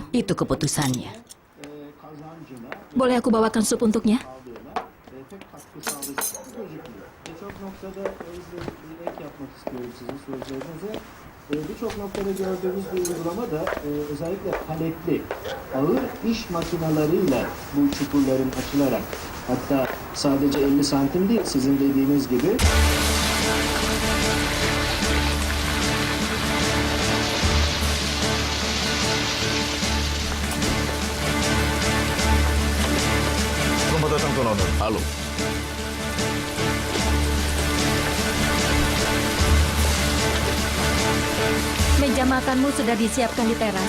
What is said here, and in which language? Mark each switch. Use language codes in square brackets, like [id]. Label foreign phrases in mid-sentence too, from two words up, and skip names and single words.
[id] Itu keputusannya. Boleh aku bawakan sup untuknya? [tr] pek katkı sağlayacak gözükmüyor. Birçok noktada ek yapmak istiyorum sizin sözlerinize. Birçok noktada gördüğümüz bir uygulama da özellikle paletli, ağır iş makinalarıyla bu çukurların açılarak, hatta sadece 50 santim değil sizin dediğiniz gibi [id] Selamat datang Tuan Honor. Halo. Meja makanmu sudah disiapkan di teras.